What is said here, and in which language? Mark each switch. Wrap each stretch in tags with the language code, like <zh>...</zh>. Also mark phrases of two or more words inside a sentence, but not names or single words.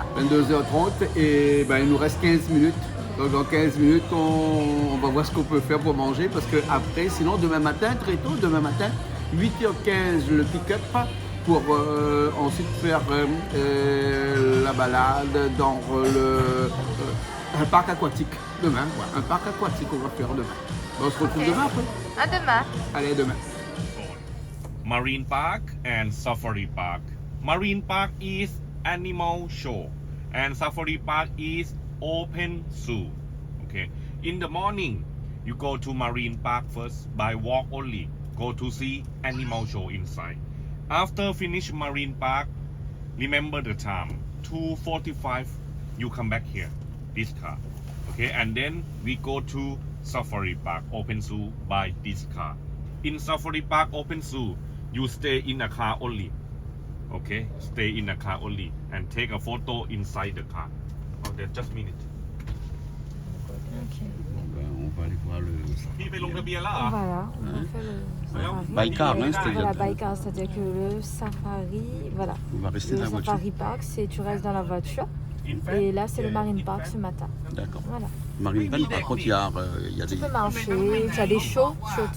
<fr>22h30, et il nous reste 15 minutes. Donc dans 15 minutes, on va voir ce qu'on peut faire pour manger parce que après, sinon demain matin, très tôt, demain matin, 8h15 le pick-up pour ensuite faire la balade dans un parc aquatique demain. Voilà, un parc aquatique qu'on va faire demain. On se retrouve demain après. À demain. Allez, demain.</fr> <en>Marine Park and Safari Park. Marine Park is animal show and Safari Park is open zoo. Okay. In the morning, you go to Marine Park first by walk only. Go to see animal show inside. After finish Marine Park, remember the time 2:45. You come back here, this car. Okay, and then we go to Safari Park open zoo by this car. In Safari Park open zoo, you stay in a car only. Okay, stay in a car only and take a photo inside the car. Okay, just a minute.</en> <fr>On va aller voir le</fr> <th>พี่ไปลงทะเบียนแล้วเหรอ</th> <fr>Voilà, on a fait le safari. Baïkar, hein, Voilà, c'est-à-dire. Baïkar, c'est-à-dire que le safari, voilà. On va rester Le dans la voiture. safari park, c'est tu restes dans la voiture. Et là, c'est le marine park ce matin. D'accord. Voilà. Marine Park, par contre, il y a Tu des, peux marcher, tu as des shows surtout.</fr>